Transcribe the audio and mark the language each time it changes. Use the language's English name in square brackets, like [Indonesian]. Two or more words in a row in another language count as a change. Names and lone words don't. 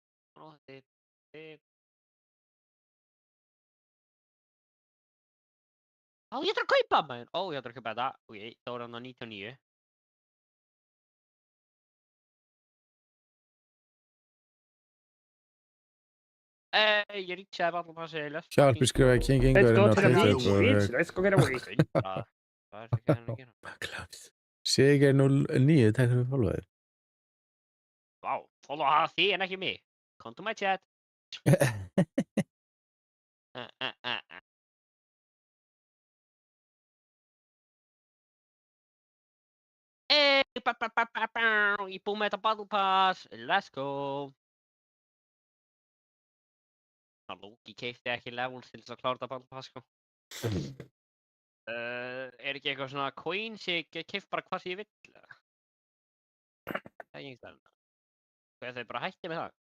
[Icelandic] Á, ég ætla að kaupa maður. Ó, ég ætla að kaupa þetta. Ok, þá er hann á 99. Ég reachaði [English] battle passið. [Icelandic] Sharpie skrifaði King Ingvar inn á Twitter. [English] Let's go get away. [Icelandic] Það er ekki hann að gera. Klárt. Sigur 09, takk fyrir follow-ið. Vá, follow að þið en ekki mig. [English] Come to my chat. [Icelandic] Ég búið með þetta [English] battle pass. Let's go. [Icelandic] Loki keipti ekki levels til þess að klára þetta [English] battle pass, [Icelandic] sko. Er ekki eitthvað svona coin sem ég keipt bara hvað sem ég vill? Það er ekki það. Hvað þau bara hætti með það?